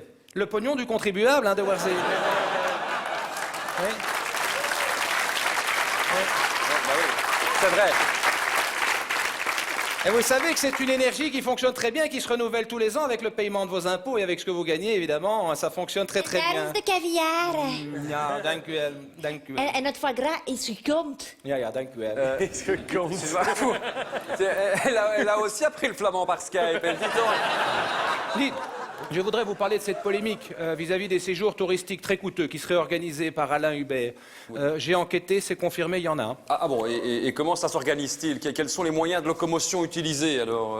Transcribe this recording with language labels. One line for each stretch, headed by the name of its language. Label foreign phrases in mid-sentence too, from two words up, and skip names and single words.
French: Le pognon du contribuable, hein, de Warzé. Oui. C'est vrai. Et vous savez que c'est une énergie qui fonctionne très bien, qui se renouvelle tous les ans avec le paiement de vos impôts et avec ce que vous gagnez, évidemment. Ça fonctionne très
Dutch: Daar
French: bien.
Dutch: is de caviar. Ja, dank u wel. Dank u wel. En het foie gras is gekookt. Ja, dank u wel.
French: Est-ce que quand... Elle a aussi appris le flamand par Skype. Elle dit donc... Dites, je voudrais vous parler de cette polémique vis-à-vis des séjours touristiques très coûteux qui seraient organisés par Alain Hubert. J'ai enquêté, c'est confirmé, il y en a un. Ah bon, et comment ça s'organise-t-il? Quels sont les moyens de locomotion utilisés alors